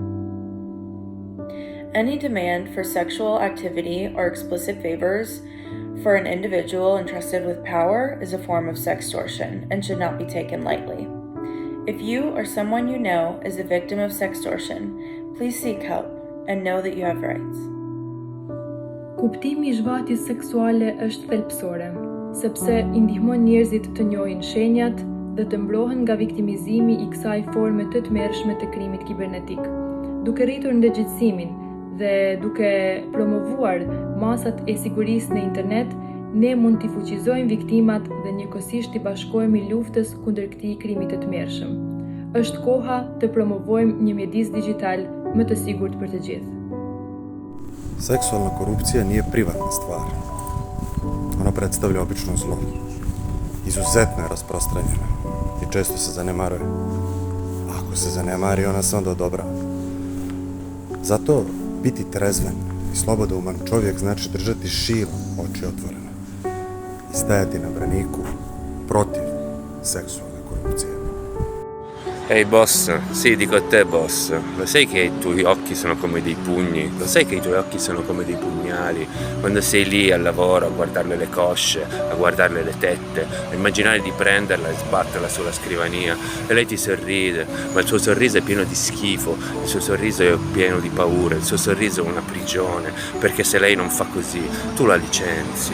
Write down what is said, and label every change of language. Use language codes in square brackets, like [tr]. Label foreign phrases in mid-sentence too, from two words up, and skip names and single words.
[en] Any demand for sexual activity or explicit favors for an individual entrusted with power is a form of sextortion and should not be taken lightly. If you or someone you know is a victim of sextortion, please seek help and know that you have rights. [sq] Kuptimi I zhvatjes seksuale është thelbësore, sepse I ndihmon njerëzit të njohin shenjat dhe të mbrohen nga viktimizimi I kësaj forme të tmerrshme të krimit kibernetik. Duke rritur ndërgjegjësimin dhe duke promovuar masat e sigurisë në internet, ne mund t'i fuqizojmë viktimat dhe njëkohësisht t'i bashkohemi luftës kundër këtij krimi të tmerrshëm. Është koha të promovojmë një mjedis digital më të sigurt për të gjithë. [hr] Seksualna korupcija nije privatna stvar. Ona predstavlja obično zlo. Izuzetno je rasprostranjena I često se zanemaruje. Ako se zanemari, ona se onda odobrava. Zato biti trezven I slobodouman čovjek znači držati širom oči otvorene I stajati na braniku protiv seksualne korupcije. [it] Ehi boss, sì, dico a te boss, lo sai che I tuoi occhi sono come dei pugni? Lo sai che I tuoi occhi sono come dei pugnali? Quando sei lì al lavoro a guardarle le cosce, a guardarle le tette, a immaginare di prenderla e sbatterla sulla scrivania e lei ti sorride, ma il suo sorriso è pieno di schifo, il suo sorriso è pieno di paura, il suo sorriso è una prigione, perché se lei non fa così, tu la licenzi.